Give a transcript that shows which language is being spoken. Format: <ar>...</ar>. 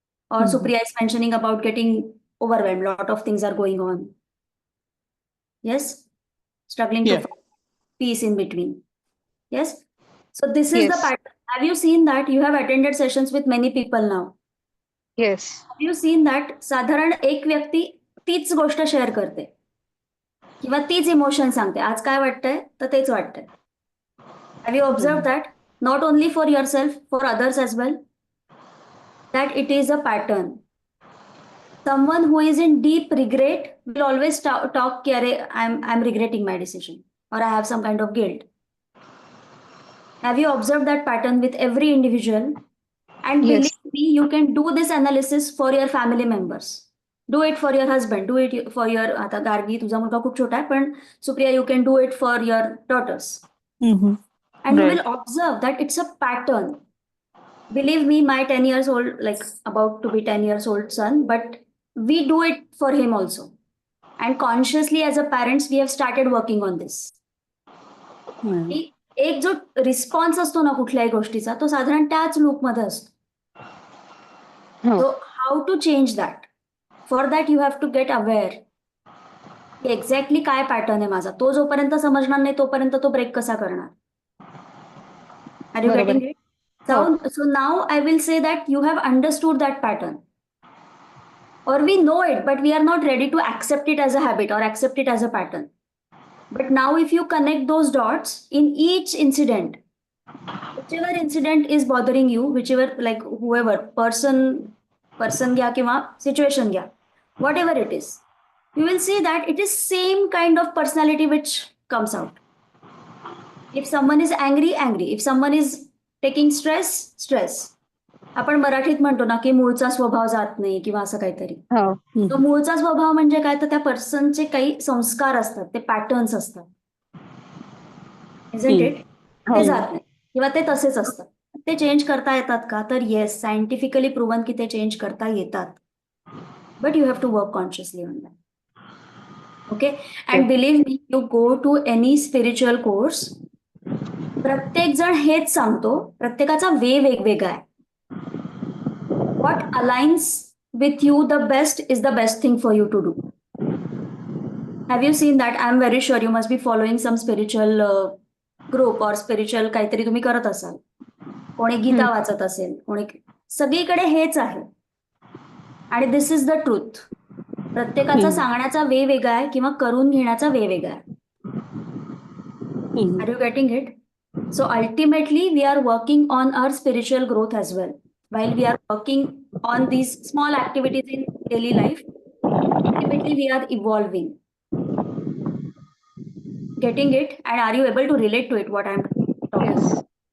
<en>Or Supriya is mentioning about getting overwhelmed. Lot of things are going on. Yes? Struggling to find peace in between. Yes? So this is the Yes. pattern. Have you seen that? You have attended sessions with many people now. Yes. Have you seen that?</en> <mr>साधारण एक व्यक्ती तीच गोष्ट share करते किंवा तीच emotion सांगते. आज काय वाटतंय तर तेच वाटतंय.</mr> <en>Have you observed that? Not only for yourself, for others as well. That it is a pattern. Someone who is in deep regret will always talk</en> <mr>कि अरे</mr> <en>I'm regretting my decision or I have some kind of guilt. Have you observed that pattern with every individual? And Yes. believe me, you can do this analysis for your family members. Do it for your husband. Do it for your,</en> <mr>आता गार्गी तुझा मुलगा खूप छोटा आहे, पण</mr> <en>Supriya, you can do it for your daughters. And you will observe that it's a pattern. Believe me, my 10 years old, like about to be 10 years old son, but we do it for him also. And consciously as a parents, we have started working on this.</en> <mr>की एक जो response असतो ना कुठल्याही गोष्टीचा तो साधारण त्याच लूपमध्ये असतो.</mr> <en>So how to change that? For that you have to get aware.</en> <mr>Exactly काय पॅटर्न आहे माझा. तो जोपर्यंत समजणार नाही तोपर्यंत तो ब्रेक कसा करणार.</mr> <en>Are you</en> <mr>बरोबर.</mr> <en>getting it? So now I will say that you have understood that pattern. or we know it, but we are not ready to accept it as a habit or accept it as a pattern. But now, if you connect those dots in each incident, whichever incident is bothering you, whichever, like whoever, person</en> <mr>gya kiwa</mr> <en>situation gya, whatever it is, you will see that it is same kind of personality which comes out. If someone is angry, angry. If someone is taking stress, stress.</en> <mr>आपण मराठीत म्हणतो ना की मूळचा स्वभाव जात नाही किंवा असं काहीतरी. तो मूळचा स्वभाव म्हणजे काय, तर त्या पर्सनचे काही संस्कार असतात, ते पॅटर्न्स असतात.</mr> <en>Isn't it?</en> <mr>ते जात नाही किंवा ते तसेच असतात. ते चेंज करता येतात का, तर</mr> <en>yes, scientifically proven</en> <mr>की ते चेंज करता येतात.</mr> <en>But you have to work consciously on that. Okay, and believe me, you go to any spiritual course,</en> <mr>प्रत्येक जण हेच सांगतो, प्रत्येकाचा वे वेगवेगळा आहे.</mr> <en>What aligns with you the best is the best thing for you to do. Have you seen that? I'm very sure you must be following some spiritual group or spiritual</en> <mr>काहीतरी तुम्ही करत असाल. कोणी गीता वाचत असेल, कोणी, सगळीकडे हेच आहे. आणि</mr> <en>This is the truth.</en> <mr>प्रत्येकाचा सांगण्याचा वे वेगळा आहे किंवा करून घेण्याचा वे वेगळा आहे.</mr> <en>Are you getting it? So ultimately, we are working on our spiritual growth as well. While we are working on these small activities in daily life, ultimately we are evolving. Getting it? And are you able to relate to it, what I'm talking about?</en>